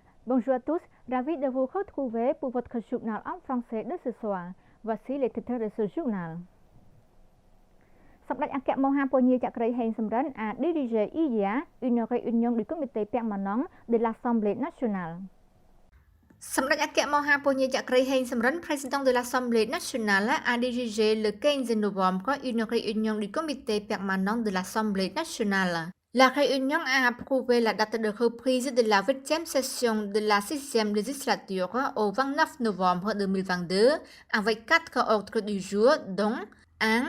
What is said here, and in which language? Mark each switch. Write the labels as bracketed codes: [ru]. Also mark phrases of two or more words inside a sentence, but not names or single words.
[fr] Bonjour à tous, ravi de vous retrouver pour votre journal en français de ce soir. Voici les titres de ce journal. សម្ដេចអគ្គមហាពញាចក្រីហេងសំរិន a dirigé hier une réunion du comité permanent de l'Assemblée nationale. សម្ដេចអគ្គមហាពញាចក្រីហេងសំរិន président de l'Assemblée nationale, a dirigé le 15 novembre une réunion du comité permanent de l'Assemblée nationale. La réunion a approuvé la date de reprise de la 8e session de la 6e législature au 29 novembre 2022 avec 4 ordres du jour dont 1.